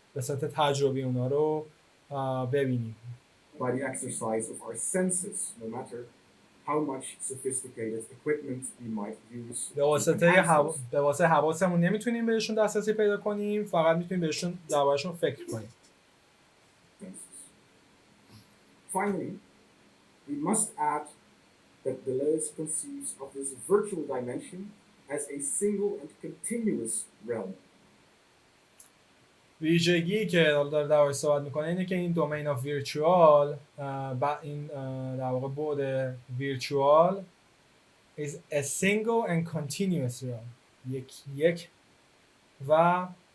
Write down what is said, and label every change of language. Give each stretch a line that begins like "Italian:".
Persian: به صورت تجربی اونا رو ببینیم.
English: By the exercise of our senses, no matter how much sophisticated equipment we might use.
Persian: به واسطه حواسمون نمیتونیم بهشون دسترسی پیدا کنیم، فقط میتونیم بهشون دربارشون فکر کنیم.
English: Finally, we must add that Deleuze conceives of this virtual dimension as a single and continuous realm.
Persian: ویژگی که داره دربارش صحبت میکنه اینه که این دومین آف ویرچوال، این در واقع بعد ویرچوال
English: is a single and continuous realm،
Persian: یک و